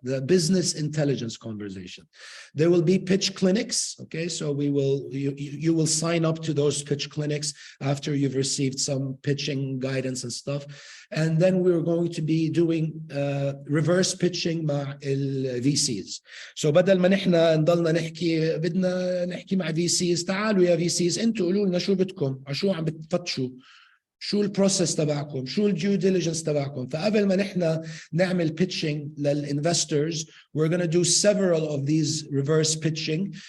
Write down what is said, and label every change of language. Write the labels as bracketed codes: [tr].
[en] The business intelligence conversation. There will be pitch clinics. Okay, so you will sign up to those pitch clinics after you've received some pitching guidance and stuff. And then we're going to be doing reverse pitching مع VCs. [ar] So بدل ما نحن نضلنا نحكي, بدنا نحكي مع VCs, تعالوا يا VCs انتوا قولوا لنا شو بدكم, شو عم بتفتشوا, شو البروسيس تبعكم, شو الديو ديليجنس تبعكم. فقبل ما نحن نعمل [en] pitching للinvestors, we're going to do several of these reverse pitching.